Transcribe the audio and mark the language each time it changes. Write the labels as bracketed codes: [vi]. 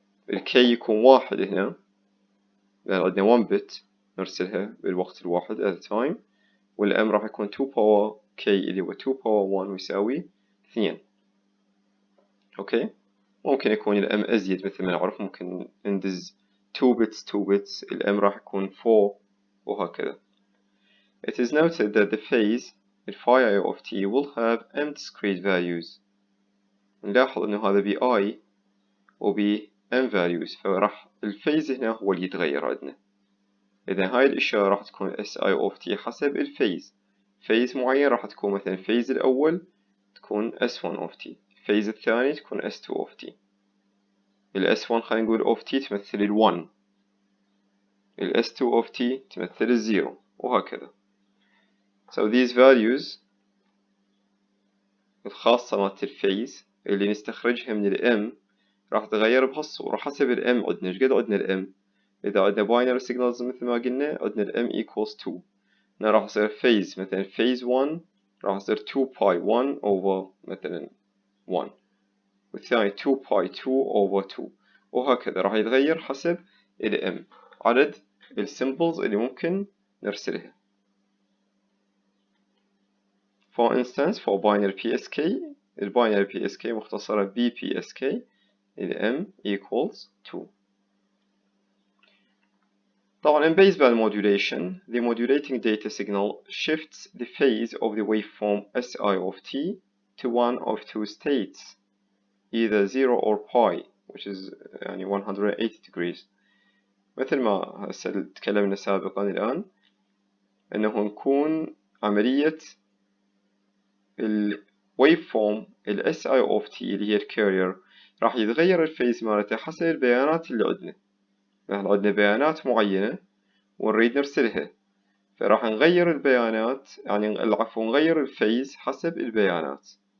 [ar] الكي يكون 1 هنا لأن عندنا 1 bit نرسلها بالوقت الواحد [en] at a time، [ar] والام راح يكون 2 power k اللي هو 2 power 1 ويساوي 2. أوكي، ممكن يكون الام أزيد مثل ما نعرف، ممكن ندز 2 bits الام راح يكون 4 وهكذا. [en] It is noted that the phase phi I of t will have m discrete values. [ar] نلاحظ إنه هذا ب I وب m values، فراح الفيز هنا هو اللي يتغير عندنا. إذا هاي الإشارة راح تكون SI of t حسب الفيز. فيز معين راح تكون مثلا الفيز الأول تكون S1 of t، الفيز الثاني تكون S2 of t. ال S1 خلينا نقول of t تمثل ال 1، ال S2 of t تمثل ال 0 وهكذا. [en] So these values [ar] الخاصة مالت الفيز اللي نستخرجها من ال M راح تغير بهالصورة حسب ال M. عندنا إيش قد عندنا ال M؟ إذا عندنا binary signals مثل ما قلنا عندنا ال M equals 2، هنا راح يصير phase مثلا phase 1 راح يصير 2 pi 1 over مثلا 1، والثاني 2 pi 2 over 2، وهكذا راح يتغير حسب ال M عدد السيمبلز اللي ممكن نرسلها. [en] For instance for binary PSK، [ar] الباينري PSK مختصرة BPSK، [en] ال M equals 2. طبعا in baseband modulation the modulating data signal shifts the phase of the waveform SI of t to one of two states, either 0 or pi which is يعني 180 degrees. [ar] مثل ما هسه تكلمنا سابقا الآن أنه نكون عملية ال waveform ال SI of T اللي هي الكارير راح يتغير الفيز مالته حسب البيانات اللي عندنا. نحن عندنا بيانات معينة ونريد نرسلها، فراح نغير البيانات يعني العفو نغير الفيز حسب البيانات.